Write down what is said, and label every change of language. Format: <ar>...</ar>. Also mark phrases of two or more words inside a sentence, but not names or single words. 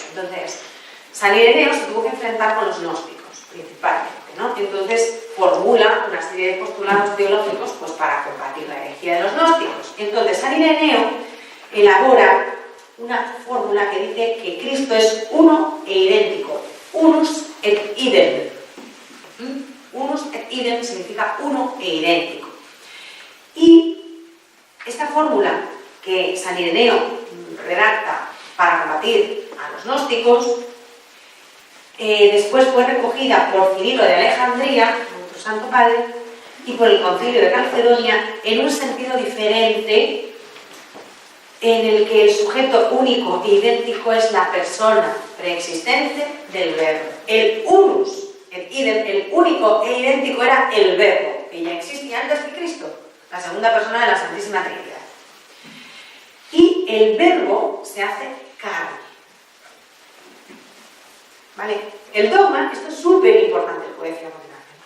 <es>Entonces, San Ireneo se tuvo que enfrentar con los gnósticos, principalmente, ¿no? Entonces, formula una serie de postulados teológicos pues, para combatir la herejía de los gnósticos. Entonces, San Ireneo elabora una fórmula que dice que Cristo es uno e idéntico,</es> <la>unus et idem. Unus et idem</la> <es>significa uno e idéntico. Y esta fórmula que San Ireneo redacta para combatir a los gnósticos, después fue recogida por Cirilo de Alejandría, nuestro santo padre, y por el Concilio de Calcedonia en un sentido diferente, en el que el sujeto único e idéntico es la persona preexistente del verbo.</es> <la>El unus et idem,</la> <es>el único e idéntico, era el verbo, que ya existía antes que Cristo, la segunda persona de la Santísima Trinidad. Y el verbo se hace carne. ¿Vale? El dogma, esto es súper importante, lo que decía a continuación.</es>